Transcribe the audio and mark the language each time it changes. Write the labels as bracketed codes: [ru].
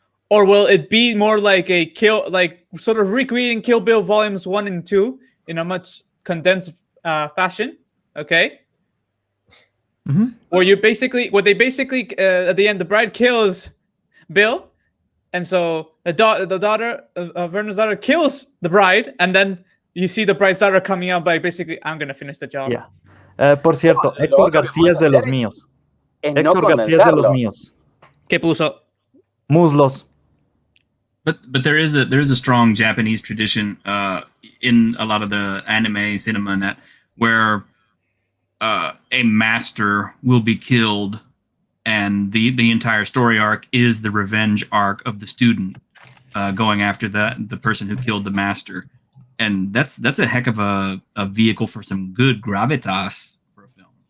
[en] Or will it be more like sort of recreating Kill Bill volumes 1 and 2 in a much condensed fashion? Okay. Where they basically at the end, the bride kills Bill, and so the daughter of Verna's daughter kills the bride, and then you see the bride's daughter coming out by basically, I'm gonna finish the job. Yeah. [es] Por cierto, Héctor García es de los míos. Héctor García es de los míos. ¿Qué puso? Muslos. [en] But there is a strong Japanese tradition in a lot of the anime cinema and that where a master will be killed, and the entire story arc is the revenge arc of the student going after the person who killed the master, and that's a heck of a vehicle for some good gravitas for a film.